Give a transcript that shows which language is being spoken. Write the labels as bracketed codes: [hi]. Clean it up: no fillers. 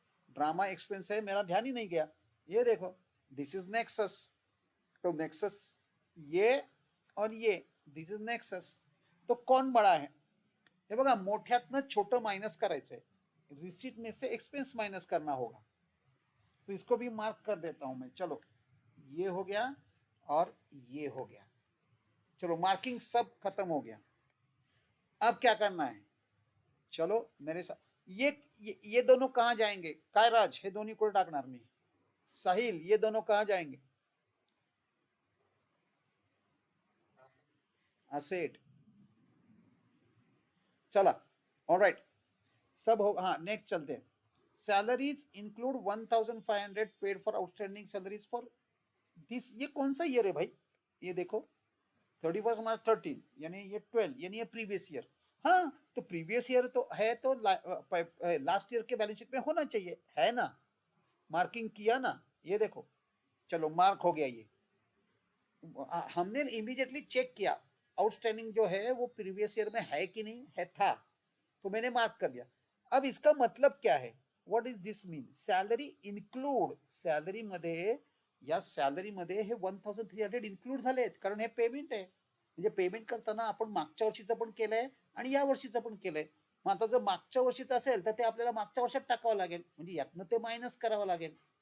[hi] Drama expense है, मेरा ध्यान ही नहीं गया. ये देखो, [en] This is nexus. [hi] तो नेक्सस ये और ये, [en] This is nexus. [hi] तो कौन बड़ा है? [mr] हे बघा, मोठ्यातनं छोटं माइनस करायचंय. [hi] रिसीट में से एक्सपेंस माइनस करना होगा. तो इसको भी मार्क कर देता हूं मैं. चलो, ये हो गया और ये हो गया. चलो मार्किंग सब खत्म हो गया. अब क्या करना है? चलो मेरे साथ, ये दोनों कहाँ जाएंगे? [mr] काय राज, हे दोन्ही कुठे टाकणार मी? [hi] साहिल, ये दोनों कहाँ जाएंगे? [en] Asset. [hi] चला, ऑलराइट, सब हो. हाँ, नेक्स्ट चलते हैं. [en] Salaries include 1,500 paid for outstanding salaries for this. [hi] ये कौन सा ईयर है भाई? ये देखो, 31 मार्च 13, यानी ये 12, यानी ये प्रीवियस ईयर. हाँ, तो प्रीवियस ईयर तो है, तो लास्ट ईयर के बैलेंस शीट में होना चाहिए, है ना? मार्किंग किया ना, ये देखो. चलो मार्क हो गया. ये हमने इमीडिएटली चेक किया, आउटस्टैंडिंग जो है वो प्रीवियस ईयर में है कि नहीं है, था, तो मैंने मार्क कर दिया. अब इसका मतलब क्या है? [en] What is this mean? [mr] Salary include, salary मध्ये, या सॅलरी मध्ये हे 1,300 इन्क्लूड झाले आहेत, कारण हे पेमेंट आहे. म्हणजे पेमेंट करताना आपण मागच्या वर्षीचं पण केलंय आणि या वर्षीचं पण केलंय. मग आता जर मागच्या वर्षीचं असेल तर ते आपल्याला मागच्या वर्षात टाकावं लागेल, म्हणजे यातनं ते मायनस करावं लागेल.